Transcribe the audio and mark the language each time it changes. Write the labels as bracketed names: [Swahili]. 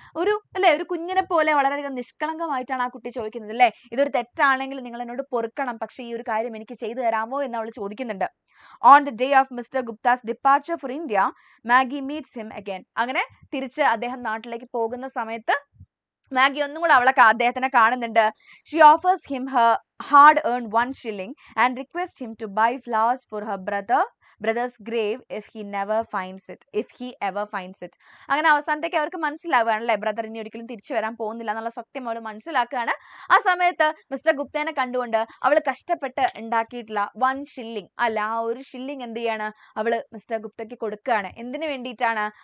[Malayalam] ഒരു കുഞ്ഞിനെ പോലെ വളരെയധികം നിഷ്കളങ്കമായിട്ടാണ് ആ കുട്ടി ചോദിക്കുന്നത് അല്ലേ. ഇതൊരു തെറ്റാണെങ്കിൽ നിങ്ങൾ എന്നോട് പൊറുക്കണം, പക്ഷെ ഈ ഒരു കാര്യം എനിക്ക് ചെയ്തു തരാമോ എന്ന് അവൾ ചോദിക്കുന്നുണ്ട്. [English] On the day of mister Gupta's departure for India, Maggie meets him again. [Malayalam] അങ്ങനെ തിരിച്ച് അദ്ദേഹം നാട്ടിലേക്ക് പോകുന്ന സമയത്ത് മാഗി ഒന്നും കൂടെ അദ്ദേഹത്തിനെ കാണുന്നുണ്ട്. [English] She offers him her hard earn 1 shilling and requests him to buy flowers for her brother brother's grave if he ever finds it. [Malayalam] അങ്ങനെ അവസാനത്തേക്ക് അവർക്ക് മനസ്സിലാവുകയാണ് അല്ലേ, ബ്രദർ ഇനി ഒരിക്കലും തിരിച്ചു വരാൻ പോകുന്നില്ല എന്നുള്ള സത്യം അവൾ മനസ്സിലാക്കുകയാണ്. ആ സമയത്ത് മിസ്റ്റർ ഗുപ്തനെ കണ്ടുകൊണ്ട് അവൾ കഷ്ടപ്പെട്ട് ഉണ്ടാക്കിയിട്ടുള്ള 1 shilling അല്ല, ആ 1 shilling എന്ത് ചെയ്യാണ് അവള് മിസ്റ്റർ ഗുപ്തയ്ക്ക് കൊടുക്കുകയാണ്. എന്തിനു വേണ്ടിയിട്ടാണ്?